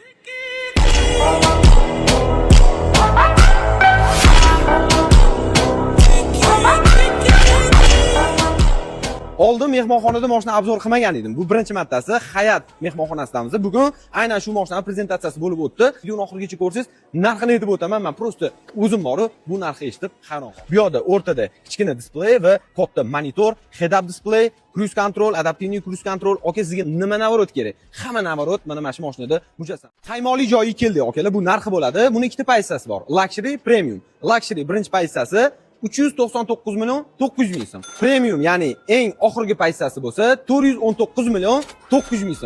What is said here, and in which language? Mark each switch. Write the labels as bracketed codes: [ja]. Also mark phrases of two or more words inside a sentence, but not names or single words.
[uz] Oldin mehmonxonada mashina obzor qilmagan edim. Bu birinchi martasi Hayat mehmonxonasidamiz. Bugun aynan shu mashinaning prezentatsiyasi bo'lib o'tdi. Videoni oxirigacha ko'rsangiz, narxini aytib o'taman. Men prosta o'zim borib, bu narxni eshitib hayron qoldim. Bu yerda o'rtada kichkina displey va katta monitor, head-up displey, [en] cruise control, [uz] adaptivniy [en] cruise control. [uz] Aka, sizga nima navorot kerak? Hamma navorot mana shu mashinada mujassam. Qaymoqli joyi keldi, akalar. Bu narxi bo'ladi. Buni ikkita pozitsiyasi bor. [en] Luxury, premium. [uz] Luxury birinchi pozitsiyasi 399 million 900 ming so'm. Premium, ya'ni eng oxirgi pozitsiyasi bo'lsa 419 million 900 ming so'm.